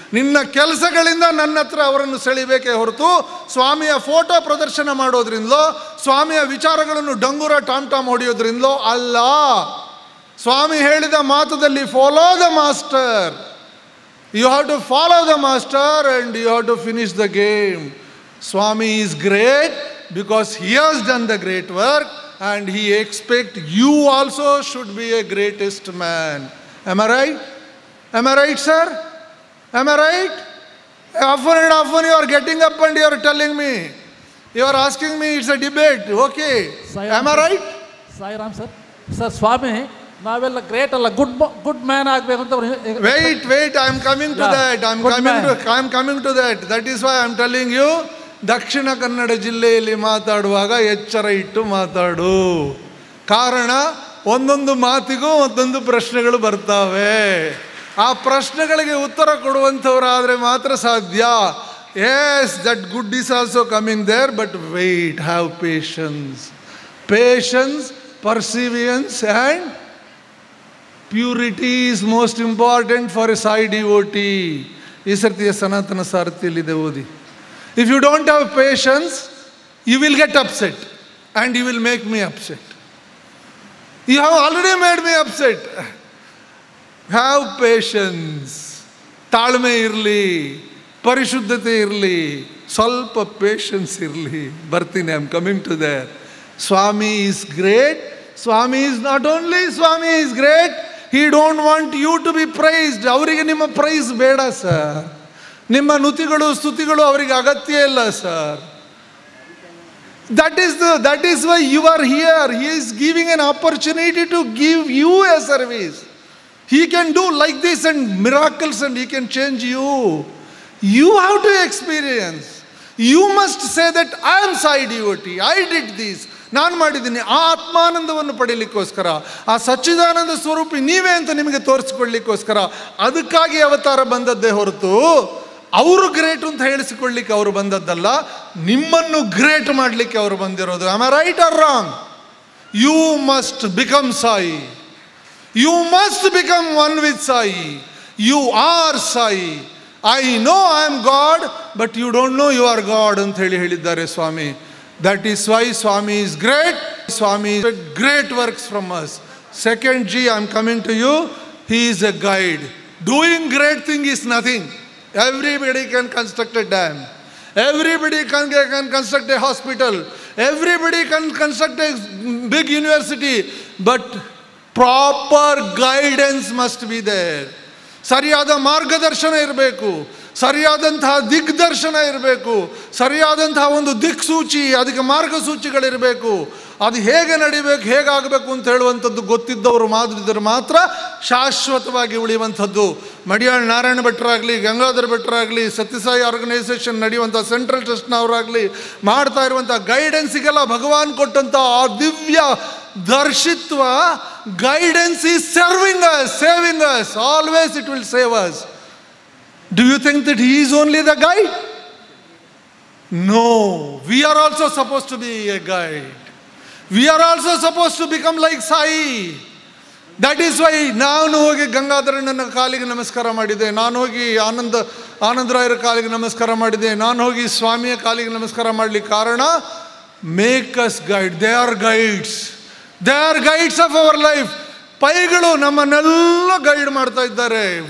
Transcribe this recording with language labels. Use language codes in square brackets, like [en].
[kn] ನಿನ್ನ ಕೆಲಸಗಳಿಂದ ನನ್ನ ಹತ್ರ ಅವರನ್ನು ಸೆಳಿಬೇಕೇ ಹೊರತು ಸ್ವಾಮಿಯ ಫೋಟೋ ಪ್ರದರ್ಶನ ಮಾಡೋದ್ರಿಂದಲೋ ಸ್ವಾಮಿಯ ವಿಚಾರಗಳನ್ನು ಡಂಗುರ ಟಾಮ್ ಟಾಮ್ ಹೊಡೆಯೋದ್ರಿಂದಲೋ ಅಲ್ಲ. ಸ್ವಾಮಿ ಹೇಳಿದ ಮಾತುದಲ್ಲಿ [en] Follow the master. You have to follow the master and you have to finish the game. Swami is great because he has done the great work, and he expects you also should be a greatest man. Am I right? Am I right, sir? Am I right? Often and often you are getting up and you are telling me, you are asking me, it's a debate. Okay. Am I right? Sai Ram sir. [kn] Sir, Swami, ನಾವೆಲ್ಲ great ಅಲ್ಲ, good man ಆಗಬೇಕು ಅಂತ. [en] Wait, I am coming to that. I am coming to that. That is why I am telling you, [kn] Dakshina Kannada ಜಿಲ್ಲೆಯಲ್ಲಿ ಮಾತಾಡುವಾಗ ಎಚ್ಚರ ಇಟ್ಟು ಮಾತಾಡು. ಕಾರಣ, ಒಂದೊಂದು ಮಾತಿಗೂ ಒಂದೊಂದು ಪ್ರಶ್ನೆಗಳು ಬರ್ತಾವೆ. ಆ ಪ್ರಶ್ನೆಗಳಿಗೆ ಉತ್ತರ ಕೊಡುವಂಥವರಾದರೆ ಮಾತ್ರ ಸಾಧ್ಯ. [en] Yes, that good is also coming there, but wait, have patience. Patience, perseverance and purity is most important for a Sai devotee. [kn] ಈ ಸರ್ತಿಯ ಸನಾತನ ಸಾರಥಿಯಲ್ಲಿದೆ, ಓದಿ. [en] If you don't have patience, you will get upset and you will make me upset. You have already made me upset. Have patience. [kn] ತಾಳ್ಮೆ ಇರಲಿ, ಪರಿಶುದ್ಧತೆ ಇರಲಿ, ಸ್ವಲ್ಪ patience ಇರಲಿ. ಬರ್ತೀನಿ, [en] I am coming to there. Swami is great. Swami is not only Swami is great, he don't want you to be praised. [kn] ಅವರಿಗೆ ನಿಮ್ಮ price ಬೇಡ sir. ನಿಮ್ಮ ನುತಿಗಳು ಸ್ತುತಿಗಳು ಅವರಿಗೆ ಅಗತ್ಯ ಇಲ್ಲ sir. [en] That is why you are here. He is giving an opportunity to give you a service. He can do like this and miracles, and he can change you. You have to experience. You must say that I am Sai devotee. I did this. [kn] ನಾನು ಮಾಡಿದ್ದೀನಿ. ಆ ಆತ್ಮಾನಂದವನ್ನು ಪಡೀಲಿಕ್ಕೋಸ್ಕರ, ಆ ಸಚ್ಚಿದಾನಂದ ಸ್ವರೂಪಿ ನೀವೇ ಅಂತ ನಿಮಗೆ ತೋರಿಸಿಕೊಳ್ಳಿಕ್ಕೋಸ್ಕರ ಅದಕ್ಕಾಗಿ ಅವತಾರ ಬಂದದ್ದೇ ಹೊರತು ಅವರು ಗ್ರೇಟ್ ಅಂತ ಹೇಳಿಸಿಕೊಳ್ಳಿಕ್ಕೆ ಅವರು ಬಂದದ್ದಲ್ಲ. ನಿಮ್ಮನ್ನು ಗ್ರೇಟ್ ಮಾಡಲಿಕ್ಕೆ ಅವರು ಬಂದಿರೋದು. [en] Am I right or wrong? You must become Sai. You must become one with Sai. You are Sai. I know I am God, but you don't know you are God [kn] ಅಂತ ಹೇಳಿದ್ದಾರೆ ಸ್ವಾಮಿ. [en] That is why Swami is great. Swami is great works from us. Second G, I am coming to you. He is a guide. Doing great thing is nothing. Everybody can construct a dam. Everybody can construct a hospital. Everybody can construct a big university. But proper guidance must be there. [kn] ಸರಿಯಾದ ಮಾರ್ಗದರ್ಶನ ಇರಬೇಕು, ಸರಿಯಾದಂತಹ ದಿಗ್ದರ್ಶನ ಇರಬೇಕು, ಸರಿಯಾದಂತಹ ಒಂದು ದಿಕ್ಸೂಚಿ, ಅದಕ್ಕೆ ಮಾರ್ಗಸೂಚಿಗಳಿರಬೇಕು. ಅದು ಹೇಗೆ ನಡಿಬೇಕು, ಹೇಗಾಗಬೇಕು ಅಂತ ಹೇಳುವಂಥದ್ದು ಗೊತ್ತಿದ್ದವರು ಮಾತ್ರ ಶಾಶ್ವತವಾಗಿ ಉಳಿಯುವಂಥದ್ದು. ಮಡಿಯಾಳ್ ನಾರಾಯಣ ಭಟ್ರಾಗಲಿ, ಗಂಗಾಧರ ಭಟ್ರಾಗಲಿ, ಸತ್ಯಸಾಯಿ ಆರ್ಗನೈಸೇಷನ್ ನಡೆಯುವಂಥ ಸೆಂಟ್ರಲ್ ಟ್ರಸ್ಟ್ನವರಾಗಲಿ ಮಾಡ್ತಾ ಇರುವಂಥ ಗೈಡೆನ್ಸಿಗೆಲ್ಲ ಭಗವಾನ್ ಕೊಟ್ಟಂಥ ಆ ದಿವ್ಯ ದರ್ಶಿತ್ವ, [en] guidance is serving us, saving us. Always it will save us. Do you think that he is only the guide? No. We are also supposed to be a guide. We are also supposed to become like Sai. That is why [kn] ನಾನು ಹೋಗಿ ಗಂಗಾಧರಣ್ಣನ ಕಾಲಿಗೆ ನಮಸ್ಕಾರ ಮಾಡಿದೆ, ನಾನು ಹೋಗಿ ಆನಂದರಾಯರ ಕಾಲಿಗೆ ನಮಸ್ಕಾರ ಮಾಡಿದೆ, ನಾನು ಹೋಗಿ ಸ್ವಾಮಿಯ ಕಾಲಿಗೆ ನಮಸ್ಕಾರ ಮಾಡಲಿಕ್ಕೆ ಕಾರಣ, [en] Make us guide. They are guides. They are guides of our life. [kn] ಪೈಗಳು ನಮ್ಮನ್ನೆಲ್ಲ ಗೈಡ್ ಮಾಡ್ತಾ ಇದ್ದಾರೆ.